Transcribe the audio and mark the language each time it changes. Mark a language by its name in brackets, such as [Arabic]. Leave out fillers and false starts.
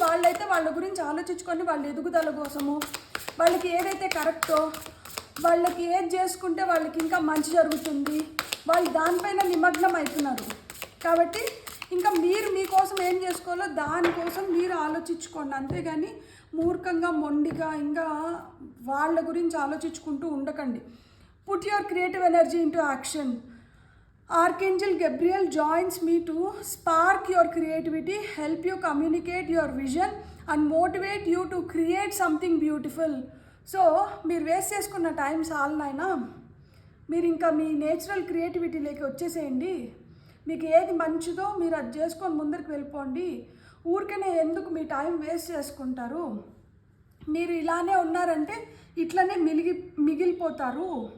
[Telugu] వాళ్ళైతే వాళ్ళ గురించి ఆలోచించుకొని వాళ్ళ ఎదుగుదల కోసము, వాళ్ళకి ఏదైతే కరెక్టో, వాళ్ళకి ఏది చేసుకుంటే వాళ్ళకి ఇంకా మంచి జరుగుతుంది, వాళ్ళు దానిపైన నిమగ్నం అవుతున్నారు. కాబట్టి ఇంకా మీరు మీకోసం ఏం చేసుకోవాలో దానికోసం మీరు ఆలోచించుకోండి. అంతేగాని మూర్ఖంగా మొండిగా ఇంకా వాళ్ళ గురించి ఆలోచించుకుంటూ ఉండకండి. [English] Put your creative energy into action. Archangel Gabriel joins me to spark your creativity, help you communicate your vision and motivate you to create something beautiful. [Telugu] So మీరు వేస్ట్ చేసుకున్న టైం చాలనైనా మీరు ఇంకా మీ నేచురల్ క్రియేటివిటీలోకి వచ్చేసేయండి. మీకు ఏది మంచిదో మీరు అది చేసుకొని ముందరికి వెళ్ళిపోండి. ఊరికనే ఎందుకు మీ టైం వేస్ట్ చేసుకుంటారు? మీరు ఇలానే ఉన్నారంటే ఇట్లనే మిగిలిపోతారు.